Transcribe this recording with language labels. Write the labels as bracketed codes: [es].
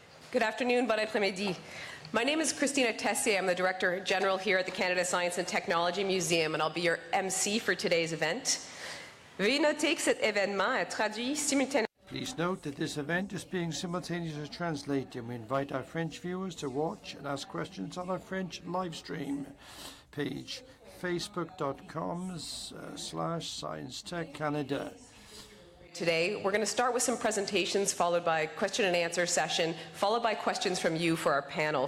[en] Good afternoon, [fr] bon après-midi. [en] My name is Christina Tessier. I'm the Director General here at the Canada Science and Technology Museum, and I'll be your MC for today's event. [fr] Veuillez noter que cet événement est traduit simultanément. [en] Please note that this event is being simultaneously translated, and we invite our French viewers to watch and ask questions on our French live stream page, facebook.com/ScienceTechCanada. Today, we're going to start with some presentations, followed by a question and answer session, followed by questions from you for our panel.